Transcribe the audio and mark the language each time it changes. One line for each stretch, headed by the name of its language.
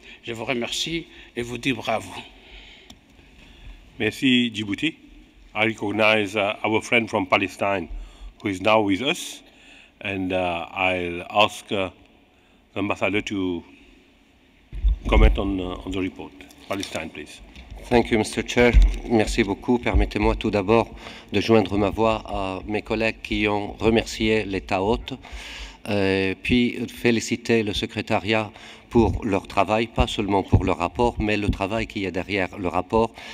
French: Je vous remercie et vous dis bravo. Merci, Djibouti.
English: I recognize our friend from Palestine who is now with us, and I'll ask the ambassador to comment on the report. Palestine, please. Thank you, Mr. Chair.
French: Merci beaucoup. Permettez-moi tout d'abord de joindre ma voix à mes collègues qui ont remercié l'État hôte, puis féliciter le secrétariat pour leur travail, pas seulement pour leur rapport, mais le travail qui est derrière le rapport.